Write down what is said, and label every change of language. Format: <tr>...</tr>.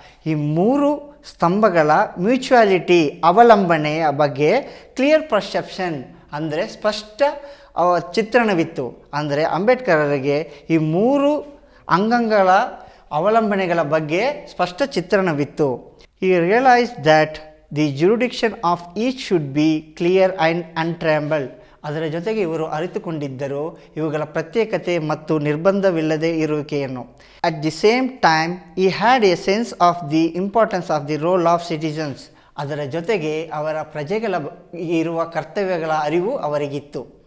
<kn>ಈ 3 ಸ್ತಂಭಗಳ ಮ್ಯೂಚುಯಾಲಿಟಿ ಅವಲಂಬನೆಯ ಬಗ್ಗೆ clear perception ಅಂದರೆ ಸ್ಪಷ್ಟ ಚಿತ್ರಣವಿತ್ತು. ಅಂದರೆ ಅಂಬೇಡ್ಕರರಿಗೆ ಈ 3 ಅಂಗಗಳ ಅವಲಂಬನೆಗಳ ಬಗ್ಗೆ ಸ್ಪಷ್ಟ ಚಿತ್ರಣವಿತ್ತು.</kn> <en>He realized that the jurisdiction of each should be clear and untrammeled.</en> <kn>ಅದರ ಜೊತೆಗೆ ಇವರು ಅರಿತುಕೊಂಡಿದ್ದರು ಇವುಗಳ ಪ್ರತ್ಯೇಕತೆ ಮತ್ತು ನಿರ್ಬಂಧವಿಲ್ಲದೆ ಇರುವಿಕೆಯನ್ನು.</kn> <en>At the same time he had a sense of the importance of the role of citizens.</en> <kn>ಅದರ ಜೊತೆಗೆ ಅವರ ಪ್ರಜೆಗಳ ಇರುವ ಕರ್ತವ್ಯಗಳ ಅರಿವು ಅವರಿಗಿತ್ತು.</kn>